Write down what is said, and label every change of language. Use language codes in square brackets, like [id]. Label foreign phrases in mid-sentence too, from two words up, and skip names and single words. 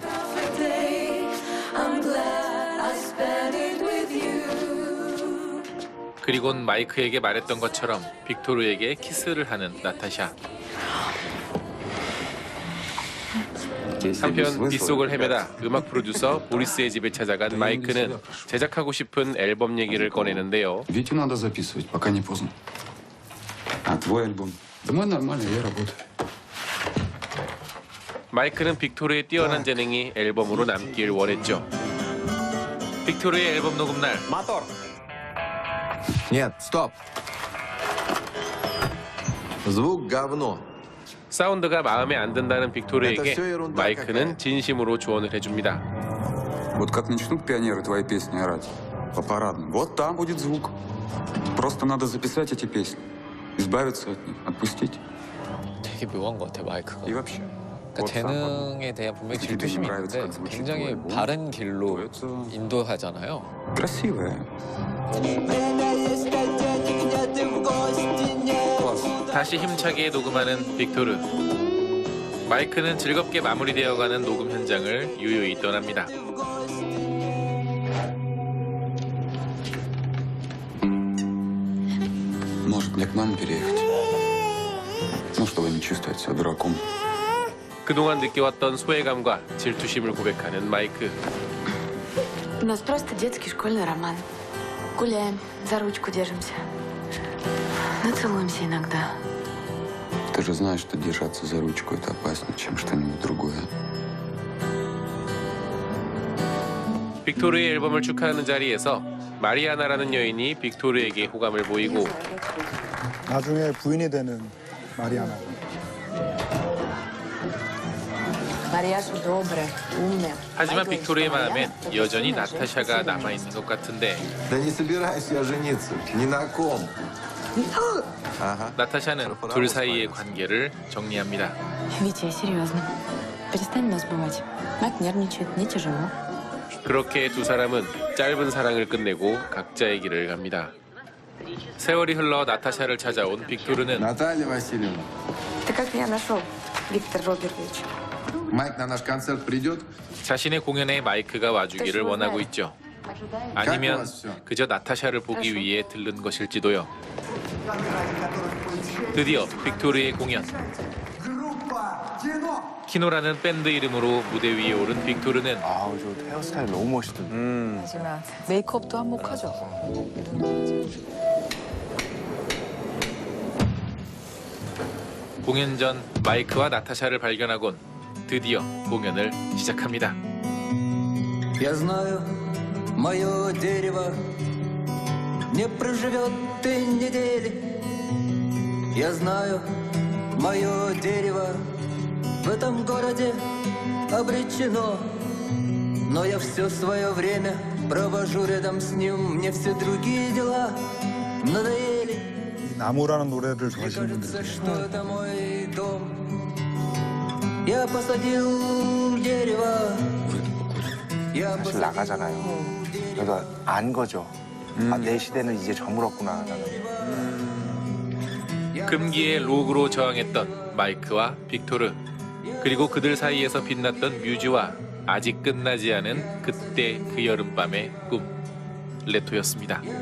[ko] 그리곤 마이크에게 말했던 것처럼 빅토르에게 키스를 하는 나타샤. 한편 빗속을 헤매다 음악 프로듀서 보리스의 집에 찾아간 마이크는 제작하고 싶은 앨범 얘기를 꺼내는데요. [ru] Витю надо записывать, пока не поздно. А твой альбом? Да мой нормально, я работаю. [ko] 마이크는 빅토르의 뛰어난 재능이 앨범으로 남길 원했죠. 빅토르의 앨범 녹음 날 [ru] Мотор. Нет, стоп. Звук говно. [ko] 사운드가 마음에 안 든다는 빅토르에게 마이크는 진심으로 조언을 해줍니다. [ru] Вот как начнут пионеры твои песни орать по парадным, вот там будет звук. Просто надо записать эти песни, избавиться от них, отпустить. [ko] 되게 묘한 것 같아 마이크가. [ru] И вообще. [ko] 그러니까 재능에 대한 분명히 질투심이 있는데 굉장히 바른 길로 인도하잖아요. [ru] Красивая. [ko] 다시 힘차게 녹음하는 빅토르. 마이크는 즐겁게 마무리되어가는 녹음 현장을 유유히 떠납니다. [ru] Может, мне к маме переехать? Ну, чтобы не чувствовать себя дураком. [ko] 그동안 느껴왔던 소외감과 질투심을 고백하는 마이크. [ru] У нас просто детский школьный роман. Гуляем, за ручку держимся. Нацелуемся иногда. Ты же знаешь, что держаться за ручку это опаснее, чем что-нибудь другое. [ko] 빅토르의 앨범을 축하하는 자리에서 마리아나라는 여인이 빅토르에게 호감을 보이고 나중에 부인이 되는 마리아나. [ru] Марьяша добрая, умная. [ko] 하지만 빅토르의 마음엔 여전히 나타샤가 남아있는 것 같은데 [ru] Да не собираюсь я жениться. Ни на ком. [ko] 나타샤는 둘 사이의 관계를 정리합니다. [ru] Витя, я серьезно. Перестань нас бывать. Мать нервничает, мне тяжело. [ko] 그렇게 두 사람은 짧은 사랑을 끝내고 각자의 길을 갑니다. 세월이 흘러 나타샤를 찾아온 빅토르는 [ru] Наталья Васильевна, Ты как меня нашел, Виктор Робертович? Майк на наш концерт придет? [ko] 자신의 공연에 마이크가 와주기를 원하고 있죠. 아니면 그저 나타샤를 보기 위해 들른 것일지도요. 드디어 빅토르의 공연. 키노라는 밴드 이름으로 무대 위에 오른 빅토르는 아우 저 헤어스타일 너무 멋있던데. 하지만 메이크업도 한몫하죠. 공연 전 마이크와 나타샤를 발견하곤 드디어 공연을 시작합니다. [ru] Я знаю, мое дерево не проживет и недели. Я знаю, мое дерево в этом городе обречено. Но я все свое время провожу рядом с ним. Мне все другие дела надоели. [ko] 이 나무라는 노래를 좋아하시는 [ru] Кажется, [ko] 분들 [ru] что это мой дом. Я посадил дерево. [ko] 사실 나가잖아요. 그러니까 안 거죠. 아, 내 시대는 이제 저물었구나. 금기의 록으로 저항했던 마이크와 빅토르, 그리고 그들 사이에서 빛났던 뮤즈와 아직 끝나지 않은 그때 그 여름밤의 꿈, 레토였습니다.